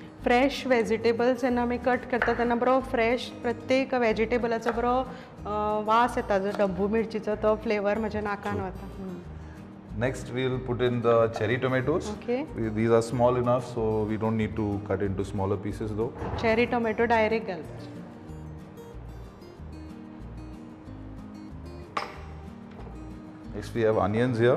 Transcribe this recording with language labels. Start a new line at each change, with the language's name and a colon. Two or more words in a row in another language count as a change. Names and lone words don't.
English: fresh vegetables
Konkani: जेन्ना आमी कट करता तेन्ना बरो फ्रेश प्रत्येक व्हेजिटेबलाचो बरो वास येता जो डब्बू मिरचीचो तो फ्लेवर म्हज्या नाकान वता.
English: Next, we will put in the cherry tomatoes. Okay. These are small enough, so we don't need to cut into smaller pieces though. cherry tomato direct
Konkani: घालपाचे.
English: Next, we have onions here.